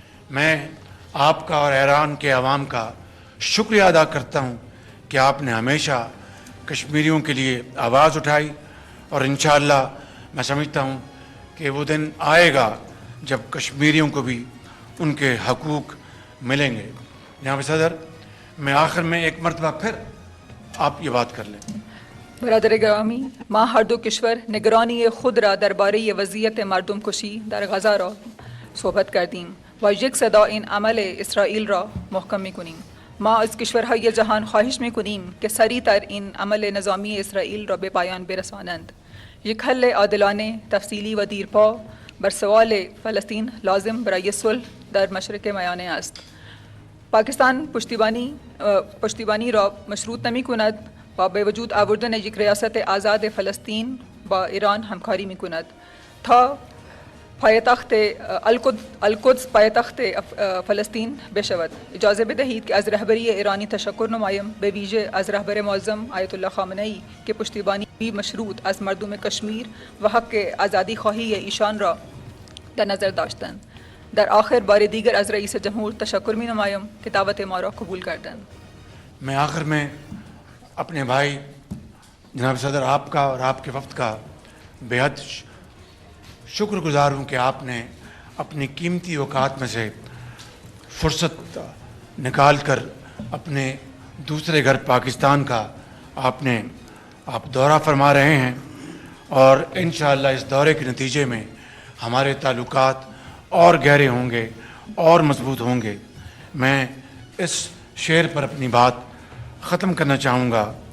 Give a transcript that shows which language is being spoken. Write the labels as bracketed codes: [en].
[ur] میں آپ کا اور ایران کے عوام کا شکریہ ادا کرتا ہوں کہ آپ نے ہمیشہ کشمیریوں کے لیے آواز اٹھائی اور انشاءاللہ میں سمجھتا ہوں کہ وہ دن آئے گا جب کشمیریوں کو بھی ان کے حقوق ملیں گے. جناب صدر، میں آخر میں ایک مرتبہ پھر آپ یہ بات کر لیں. [fa] برادر گرامی، ما هر دو کشور نگرانی خود را درباره وضعیت مردم کشی در غزه را صحبت کردیم و یک صدا این عمل اسرائیل را محکم می‌کنیم. ما از کشورهای جهان خواهش می‌کنیم که سریعتر این عمل نظامی اسرائیل را به پایان برسانند. یک حل عادلانه، تفصیلی و دیرپا بر سوال فلسطین لازم برای صلح در مشرق میانه است. پاکستان پشتیبانی را مشروط نمی کند و به وجود آوردن یک ریاست آزاد فلسطین با ایران همکاری میکند تا پایتخت القدس پایتخت فلسطین بشود. اجازه بدهید که از رهبری ایرانی تشکر نمایم، به ویژه از رهبر معظم آیت الله خامنه ای که پشتیبانی مشروط از مردم کشمیر و حق آزادی خواهی ایشان را در نظر داشتند. در آخر بار دیگر از رئیس جمهور تشکر می نمایم که دعوت ما را قبول کردند. [ur] میں آخر میں اپنے بھائی جناب صدر آپ کا اور آپ کے وفد کا بے حد شکر گزار ہوں کہ آپ نے اپنی قیمتی اوقات میں سے فرصت نکال کر اپنے دوسرے گھر پاکستان کا آپ دورہ فرما رہے ہیں، اور انشاءاللہ اس دورے کے نتیجے میں ہمارے تعلقات اور گہرے ہوں گے اور مضبوط ہوں گے۔ میں اس شعر پر اپنی بات ختم کرنا چاہوں گا۔